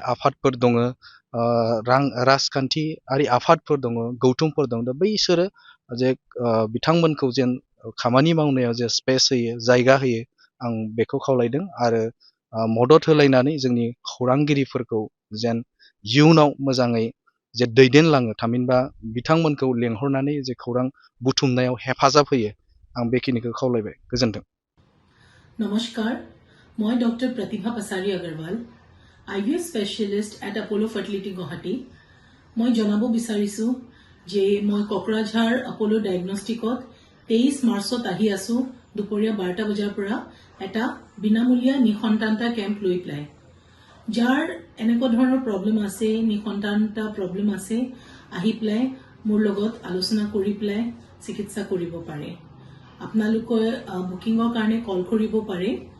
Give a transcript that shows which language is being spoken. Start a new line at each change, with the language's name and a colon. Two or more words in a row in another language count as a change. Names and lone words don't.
Bodo: आफादफोर दङ, राजखान्थियारि आफादफोर दङ, गौथुमफोर दं, दा बैसोरो जे बिथांमोनखौ जेन खामानि मावनायाव जे स्पेस होयो, जायगा होयो, आं बेखौ खावलायदों आरो मदद होलायनानै जोंनि खौरांगिरिफोरखौ जेन इयुनाव मोजाङै जे दैदेनलाङो थामहिनबा बिथांमोनखौ लेंहरनानै जे खौरां बुथुमनायाव हेफाजाब होयो आं बेखिनिखौ खावलायबाय गोजोन्थों।
Assamese: নমস্কাৰ মই ডক্টৰ প্ৰতিভা পাছাৰী আগৰৱাল IVF
English: specialist at
Assamese: আপোলো ফাৰ্টিলিটি গুৱাহাটী মই জনাব বিচাৰিছোঁ যে মই কোকৰাঝাৰ আপোলো ডায়েগনষ্টিকত 23 মাৰ্চত আহি আছো দুপৰীয়া 12টা বজাৰ পৰা এটা বিনামূলীয়া নিসন্তানতা কেম্প লৈ পেলাই যাৰ এনেকুৱা ধৰণৰ প্ৰব্লেম আছে নিসন্তানতা প্ৰব্লেম আছে আহি পেলাই মোৰ লগত আলোচনা কৰি পেলাই চিকিৎসা কৰিব পাৰে আপোনালোকে বুকিংৰ কাৰণে কল কৰিব পাৰে